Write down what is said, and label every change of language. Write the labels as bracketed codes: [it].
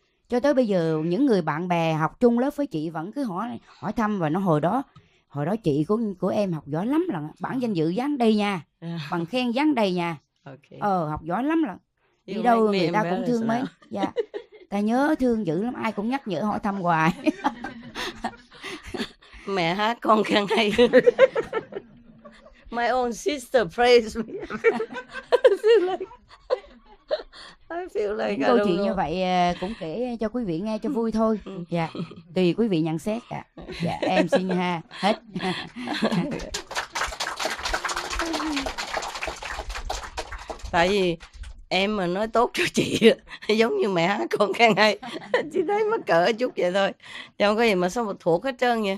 [vi] Cho tới bây giờ những người bạn bè học chung lớp với chị vẫn cứ hỏi thăm, và nó hồi đó chị của em học giỏi lắm lận, bảng danh dự dán đây nha, bằng khen dán đây nha. Học giỏi lắm lận, đi đâu người ta cũng thương mến. Ta nhớ thương dữ lắm, ai cũng nhắc nhở hỏi thăm hoài. Mẹ hát con khen hay. [en] My own sister praised me. I feel like [vi] những câu chuyện như vậy cũng kể cho quý vị nghe cho vui thôi. Tùy quý vị nhận xét. Em xin hết. Tại vì em mà nói tốt cho chị giống như mẹ hát con khen hay, chị thấy mắc cỡ chút vậy thôi, chứ không có gì mà sao mà thuộc hết trơn vậy.